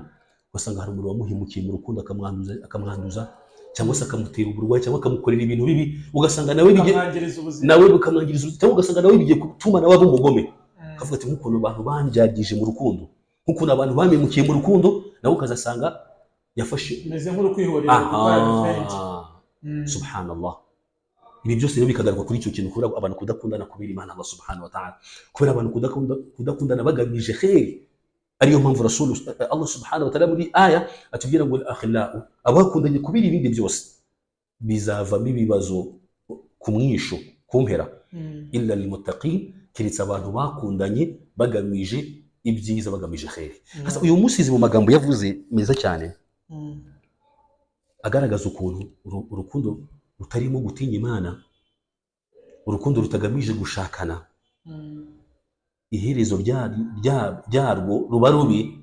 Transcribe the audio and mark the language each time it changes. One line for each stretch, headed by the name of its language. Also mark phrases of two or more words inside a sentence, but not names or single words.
Kinyarwanda: Ugasanga hari umuntu wamuhemukiye mu rukundo akamwanduza cyangwa se akamutera uburwayi cyangwa akamukorera ibintu bibi, ugasanga nawe bukamwangiriza ubuzima, cyangwa ugasanga nawe bigiye gutuma nawe aba umugome. Akavuga ati nk'ukuntu abantu bandyagije mu rukundo, nk'ukuntu abantu bamemukiye mu rukundo, nawe ukazasanga yafashe meze nk'uri kwihorera. Subhanallah. Ibi byose rero bikagaruka kuri icyo kintu, kubera abantu kudakundana kubera Imana Allah
Arabic: سبحانه وتعالى,
Kinyarwanda: kubera abantu kudakundana bagamije khair. Ariyo mpamvu
Arabic: رسول الله سبحانه وتعالى
Kinyarwanda: muri aya atubwira ngo al-akhillau, abakundanye kubera ibindi byose bizavamo ibibazo ku mwisho, ku mpera,
Arabic: إلا المتقين,
Kinyarwanda: kiretse abantu bakundanye bagamije ibyiza, bagamije khair. Hasa uyu musizi mu magambo yavuze meza cyane, agaragaza ukuntu urukundo rutarimo gutinya Imana, urukundo rutagamije gushakana, iherezo ryarwo ruba rubi.